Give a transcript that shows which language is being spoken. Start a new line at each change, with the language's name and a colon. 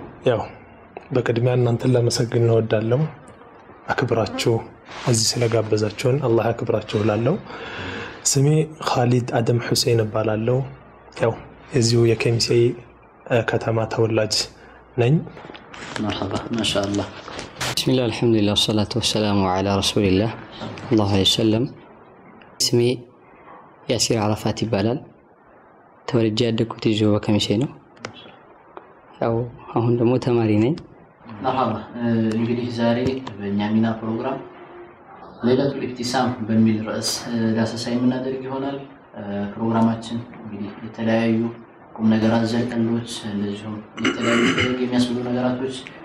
Amharic: ያው በቅድሚያ እናንተን ለመሰግን እንወዳለን። አክብራችሁ እዚህ ስለጋበዛችሁን አላህ ያክብራችሁ እላለሁ። ስሜ ኻሊድ አደም ሁሴን እባላለሁ። ያው እዚሁ የኬሚሴ ከተማ ተወላጅ ነኝ።
Arabic: مرحبا ما شاء الله. بسم الله الحمد لله والصلاة والسلام على رسول الله الله عليه وسلم.
Amharic: ስሜ ያሲር አረፋት ይባላል። ተወልጄ ያደግኩት እዚሁ በኬሚሴ ነው። ያው አሁን ደግሞ ተማሪ ነኝ። መርሐባ። እንግዲህ ዛሬ በእኛ ሚና ፕሮግራም ለይለቱል ኢፍቲሳም በሚል ርዕስ ዳሰሳ የምናደርግ ይሆናል። ፕሮግራማችን እንግዲህ የተለያዩ ቁም ነገር አዘል ቀልዶች እንደዚሁም የተለያዩ የሚያስብሉ ነገራቶች